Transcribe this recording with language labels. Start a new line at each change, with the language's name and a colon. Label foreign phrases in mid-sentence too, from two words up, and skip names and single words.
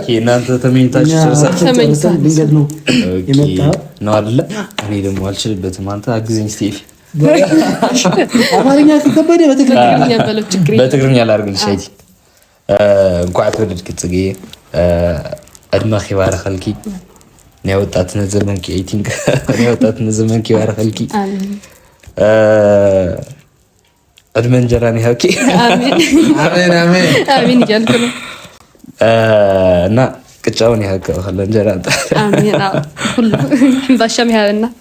Amharic: ኦኬ እናንተ ተመኝታችሁ ጨርሳችሁ ድንገት ነው የመጣው ነው አይደለ? እኔ ደግሞ አልችልበትም። አንተ አግዘኝ ስቲቭ። አማርኛ ከከበደ በትግርኛ ላድርግልሽ።
Tigrinya: አይቲ እንኳን ተወለድክ ጽጌ ዕድሜ ይባረኸልኪ ናይ ወጣትነት ዘመንኪ ኤቲንግ ናይ ወጣትነት ዘመንኪ ይባረኸልኪ ዕድሜ
Amharic: እንጀራ ነው
Tigrinya: ያውቂ። አሜን አሜን
Amharic: አሜን እያልኩ ነው እና ቅጫውን ያውቀው ካለ እንጀራ አሜን። አዎ ሁሉ ባሻም ያለና